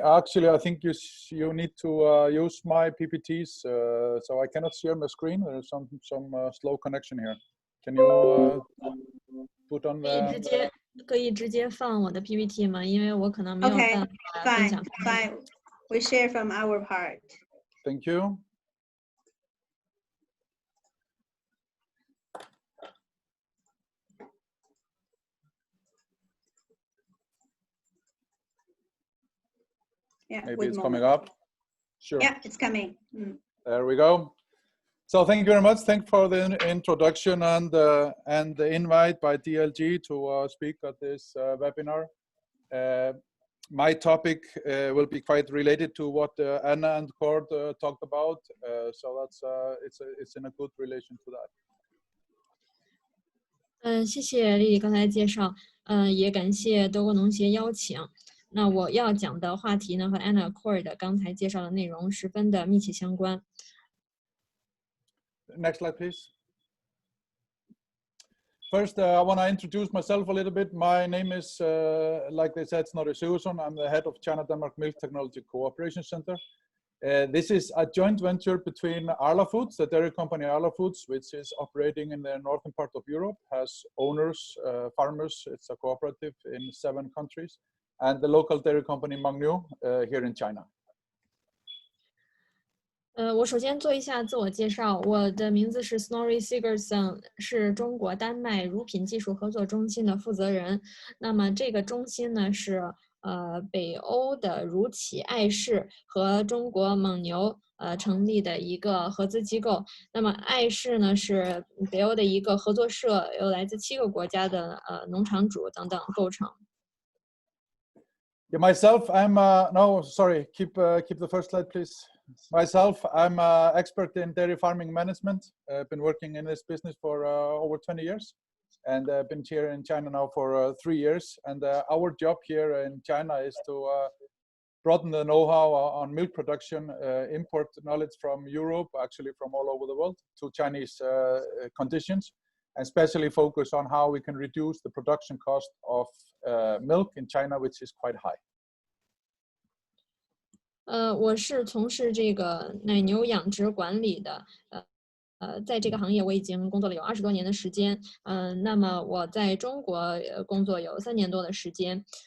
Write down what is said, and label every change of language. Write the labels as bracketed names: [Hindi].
[English] Actually, I think you need to use my PPTs, so I cannot share my screen. There's some slow connection here. Can you put on the... [Chinese] 可以直接放我的 PPT 吗？因为我可能没有办法分享。 [English] Fine. We share from our part. Thank you. Yeah, maybe it's coming up. Sure. Yeah, it's coming. There we go. So thank you very much. Thanks for the introduction and the invite by DLG to speak at this webinar. My topic will be quite related to what Anna and Cord talked about. So that's it's in a good relation to that. [Chinese] 谢谢丽丽刚才介绍，也感谢德国农协邀请。那我要讲的话题呢，和 Anna Cord 刚才介绍的内容十分的密切相关。 [English] Next slide, please. First, I want to introduce myself a little bit. My name is, like they said, Snorri Sigurðsson. I'm the head of China-Denmark Milk Technology Cooperation Center. This is a joint venture between Arla Foods, the dairy company Arla Foods, which is operating in the northern part of Europe, has owners, farmers. It's a cooperative in 7 countries, and the local dairy company Mangniu here in China. [Chinese] 我首先做一下自我介绍，我的名字是 Snorri Sigurðsson，是中国丹麦乳品技术合作中心的负责人。那么这个中心呢是北欧的乳企爱氏和中国蒙牛成立的一个合资机构。那么爱氏呢是北欧的一个合作社，由来自7个国家的农场主等等构成。 [English] Yeah, myself, I'm no, sorry, keep the first slide, please. Myself, I'm an expert in dairy farming management. I've been working in this business for over 20 years, and been here in China now for 3 years. And our job here in China is to broaden the know-how on milk production, import knowledge from Europe, actually from all over the world, to Chinese conditions, and especially focus on how we can reduce the production cost of milk in China, which is quite high. [Chinese] 我是从事这个奶牛养殖管理的，在这个行业我已经工作了有20多年的时间，那么我在中国工作有3年多的时间。